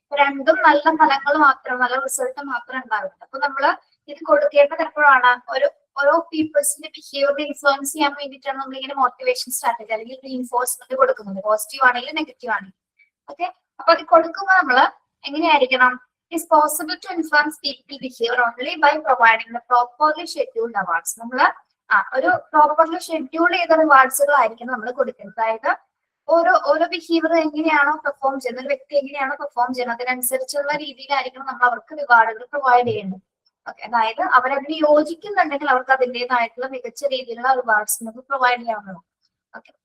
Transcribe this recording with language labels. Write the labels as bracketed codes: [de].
[ml] രണ്ടും നല്ല ഫലങ്ങൾ മാത്രം, നല്ല റിസൾട്ട് മാത്രം ഉണ്ടാകുന്നത്. അപ്പൊ നമ്മള് ഇത് കൊടുക്കേണ്ടത് എപ്പോഴാണ്? ഓരോ പീപ്പിൾസിന്റെ ബിഹേവിയർ ഇൻഫ്ലുവൻസ് ചെയ്യാൻ വേണ്ടിയിട്ടാണ് നമ്മൾ ഇങ്ങനെ മോട്ടിവേഷൻ സ്ട്രാറ്റജി അല്ലെങ്കിൽ റീഇൻഫോഴ്സ്മെന്റ് കൊടുക്കുന്നത്. പോസിറ്റീവ് ആണെങ്കിലും നെഗറ്റീവ് ആണെങ്കിലും. ഓക്കെ. അപ്പൊ അത് കൊടുക്കുമ്പോൾ നമ്മള് എങ്ങനെയായിരിക്കണം? [en] It's possible to influence people behavior only by providing the properly scheduled awards. [ml] നമ്മള് ഒരു പ്രോപ്പർലി ഷെഡ്യൂൾ ചെയ്ത റിവാർഡ്സുകളായിരിക്കും നമ്മൾ കൊടുക്കുന്നത്. അതായത് ഓരോ ബിഹേവിയർ എങ്ങനെയാണോ പെർഫോം ചെയ്യുന്നത്, ഒരു വ്യക്തി എങ്ങനെയാണോ പെർഫോം ചെയ്യുന്നത് അതിനനുസരിച്ചുള്ള രീതിയിലായിരിക്കണം നമ്മൾ അവർക്ക് റിവാർഡുകൾ പ്രൊവൈഡ് ചെയ്യുന്നത്. ഓക്കെ. അതായത് അവരതിന് യോജിക്കുന്നുണ്ടെങ്കിൽ അവർക്ക് അതിൻ്റെതായിട്ടുള്ള മികച്ച രീതിയിലുള്ള റിവാർഡ്സ് നമുക്ക് പ്രൊവൈഡ് ചെയ്യാവുന്നതാണ്. ഓക്കെ.